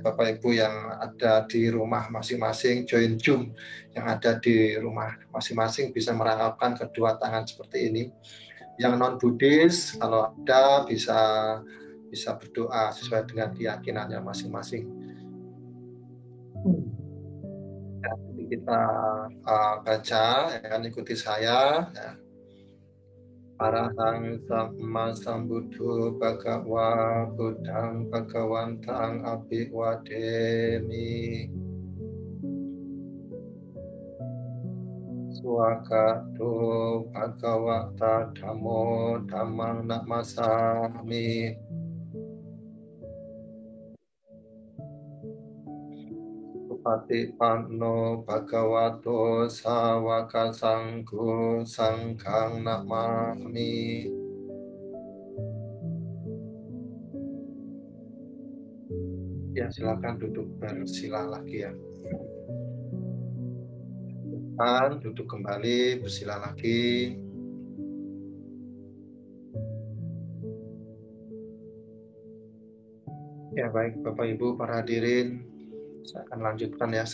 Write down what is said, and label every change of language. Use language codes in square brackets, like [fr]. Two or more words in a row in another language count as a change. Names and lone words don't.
[id] Bapak Ibu yang ada di rumah masing-masing, join Zoom yang ada di rumah masing-masing bisa merangkapkan kedua tangan seperti ini. Yang non-Buddhis kalau ada bisa berdoa sesuai dengan keyakinannya masing-masing. Jadi kita baca, ya kan, ikuti saya. Ya. [pi] Arahang Samma Sambuddho Bhagava Buddhang Bhagawantang Abhiwademi. Swagato Bhagavata Dhammo Dhammang Namasami. Patipanno Bhagavato Sawaka Sangho Sanghang Namami. [id] Ya, silakan duduk bersila lagi ya. Duduk kembali, bersila lagi. Ya baik Bapak Ibu para hadirin, saya akan lanjutkan ya.